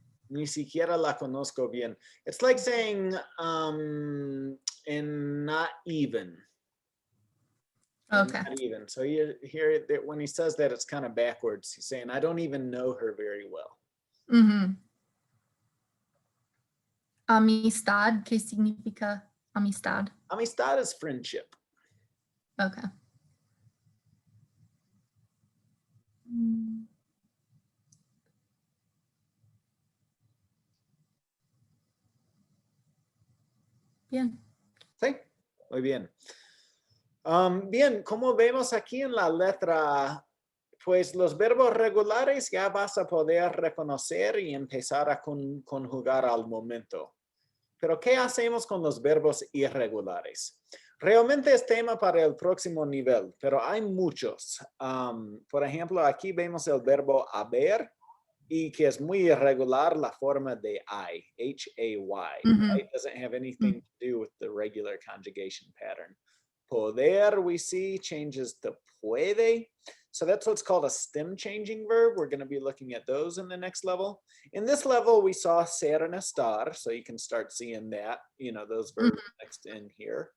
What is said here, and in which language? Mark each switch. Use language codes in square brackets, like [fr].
[es] Ni siquiera la conozco bien. [en] It's like saying and not even. And Okay. not even. So you hear that when he says that, it's kind of backwards. He's saying, I don't even know her very well. Mm-hmm. [es] Amistad, ¿qué significa amistad? [en] Amistad is friendship. Okay. Mm. [es] Bien. Sí, muy bien. Bien, como vemos aquí en la letra, pues los verbos regulares ya vas a poder reconocer y empezar a conjugar al momento. Pero ¿qué hacemos con los verbos irregulares? Realmente es tema para el próximo nivel, pero hay muchos. Por ejemplo, aquí vemos el verbo haber y que es muy irregular la forma de I, H-A-Y. Mhm. [en] It doesn't have anything to do with the regular conjugation pattern. Poder, we see, changes to puede. So that's what's called a stem changing verb. We're going to be looking at those in the next level. In this level, we saw ser and estar. So you can start seeing that, you know, those verbs next in here.